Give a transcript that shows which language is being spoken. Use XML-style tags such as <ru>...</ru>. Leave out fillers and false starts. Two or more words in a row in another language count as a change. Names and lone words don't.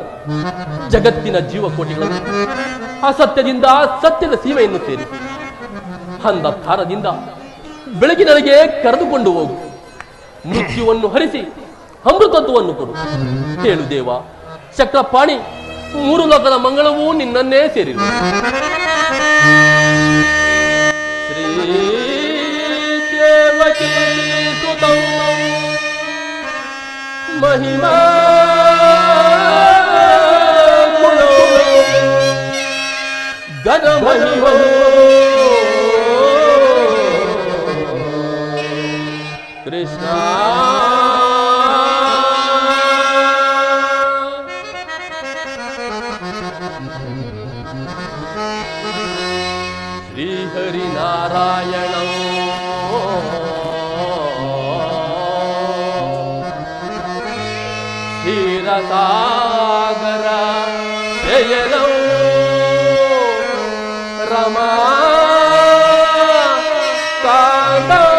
<kn>ಜಗತ್ತಿನ ಜೀವಕೋಟಿಗಳನ್ನು ಅಸತ್ಯದಿಂದ ಸತ್ಯದ ಸೀಮೆಯನ್ನು ಸೇರಿ ಅಂಧಕಾರದಿಂದ ಬೆಳಗಿನೊಳಗೆ ಕರೆದುಕೊಂಡು ಹೋಗು. ಮೃತ್ಯುವನ್ನು ಹರಿಸಿ ಅಮೃತತ್ವವನ್ನು ಕೊಡು. ಹೇಳು ದೇವ, ಚಕ್ರಪಾಣಿ 3 ಲೋಕದ ಮಂಗಳವೂ ನಿನ್ನನ್ನೇ ಸೇರಿರು.</kn> <sa>श्री देवकी सुतं महिमा गण महिमा ಕೃಷ್ಣ श्रीहरिनारायण क्षीरसागर जयनो रमा कान्त</sa>